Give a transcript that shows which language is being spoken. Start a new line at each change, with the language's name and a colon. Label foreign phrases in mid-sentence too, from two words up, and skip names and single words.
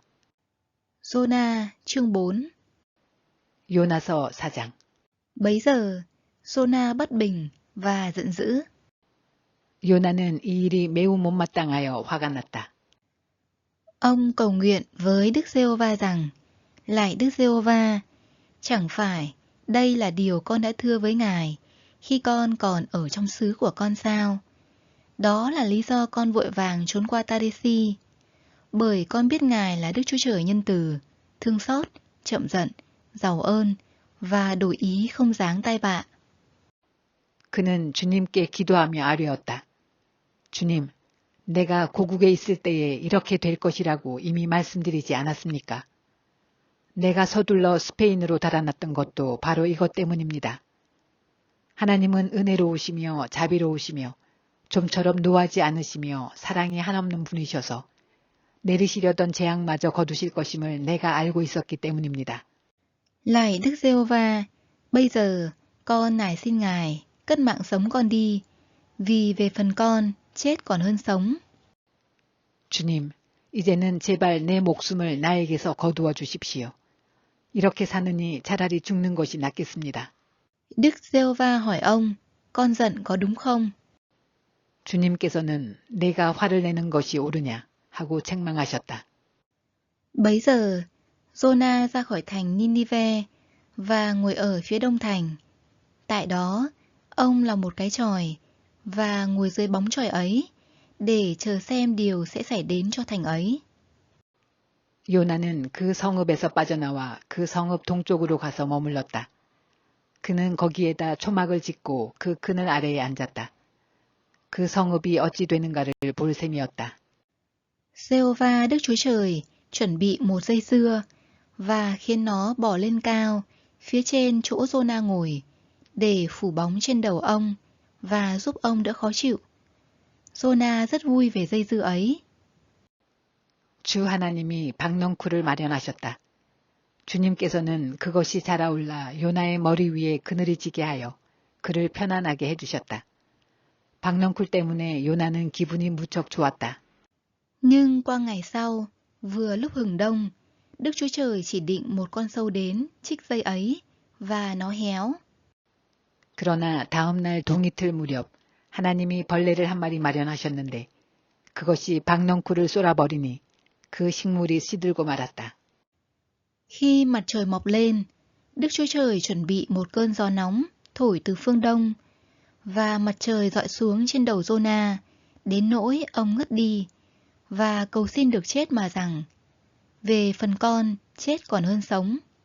Vietnamese: Jona chương 4.
Korean: 요나서 4장.
Vietnamese: Bấy giờ, Jona bất bình và giận dữ.
Korean: 요나는 이 일이 매우 못마땅하여 화가 났다.
Vietnamese: Ông cầu nguyện với Đức Giê-hô-va rằng: Lạy Đức Giê-hô-va, chẳng phải đây là điều con đã thưa với Ngài khi con còn ở trong xứ của con sao? Đó là lý do con vội vàng trốn qua Taresi, bởi con biết Ngài là Đức Chúa Trời nhân từ, thương xót, chậm giận, giàu ơn và đổi ý không giáng tai vạ.
Korean: 그는 주님께 기도하며 아뢰었다. 주님, 내가 고국에 있을 때에 이렇게 될 것이라고 이미 말씀드리지 않았습니까? 내가 서둘러 스페인으로 달아났던 것도 바로 이것 때문입니다. 하나님은 은혜로우시며 자비로우시며 좀처럼 노하지 않으시며 사랑이 한없는 분이셔서 내리시려던 재앙마저 거두실 것임을 내가 알고 있었기 때문입니다.
Vietnamese: Lạy Đức Giê-hô-va, bây giờ con nài xin Ngài cất mạng sống con đi, vì về phần con chết còn hơn sống.
Korean: 주님, 이제는 제발 내 목숨을 나에게서 거두어 주십시오. 이렇게 사느니 차라리 죽는 것이 낫겠습니다.
Vietnamese: Đức Giê-hô-va hỏi ông: Con giận có đúng không?
Korean: 주님께서는 내가 화를 내는 것이 옳으냐 하고 책망하셨다.
Vietnamese: Bấy giờ, Jona ra khỏi thành Ninive và ngồi ở phía đông thành. Tại đó, Ông là một cái chòi và ngồi dưới bóng chòi ấy để chờ xem điều sẽ xảy đến cho thành ấy.
Korean: 요나는 그 성읍에서 빠져나와 그 성읍 동쪽으로 가서 머물렀다. 그는 거기에다 초막을 짓고 그 그늘 아래에 앉았다. 그 성읍이 어찌 되는가를 볼 셈이었다.
Vietnamese: Giê-hô-va Đức Chúa Trời chuẩn bị một dây dưa và khiến nó bò lên cao phía trên chỗ Giô-na ngồi để phủ bóng trên đầu ông và giúp ông đỡ khó chịu. Giô-na rất vui về dây dưa ấy.
Korean: 주 하나님이 박넝쿨을 마련하셨다. 주님께서는 그것이 자라올라 요나의 머리 위에 그늘이 지게 하여 그를 편안하게 해주셨다. 박넝쿨 때문에 요나는 기분이 무척 좋았다.
Vietnamese: Nhưng qua ngày sau, vừa lúc hừng đông, Đức Chúa Trời chỉ định một con sâu đến chích dây ấy và nó héo.
Korean: 그러나 다음 날 동이틀 무렵 하나님이 벌레를 한 마리 마련하셨는데 그것이 박넝쿨을 쏠아버리니 그 식물이 시들고 말았다.
Vietnamese: Khi mặt trời mọc lên, Đức Chúa Trời chuẩn bị một cơn gió nóng thổi từ phương đông và mặt trời rọi xuống trên đầu Giô-na đến nỗi ông ngất đi và cầu xin được chết mà rằng về phần con chết còn hơn sống.